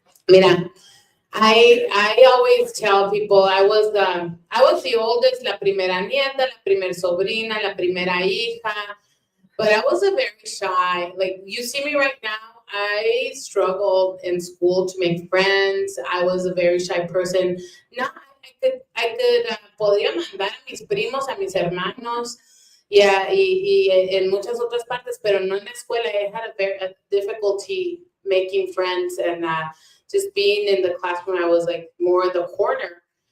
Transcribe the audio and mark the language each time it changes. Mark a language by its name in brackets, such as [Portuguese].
[English] Mira, I always tell people I was the oldest, [Spanish] la primera nieta, la primer sobrina, la primera hija, [English] but I was a very shy. Like you see me right now, I struggled in school to make friends. I was a very shy person. Now I could [Spanish] podría mandar a mis primos, a mis hermanos, y en muchas otras partes, pero no en la escuela. [English] I had a difficulty making friends, and just being in the classroom, I was like more in the corner.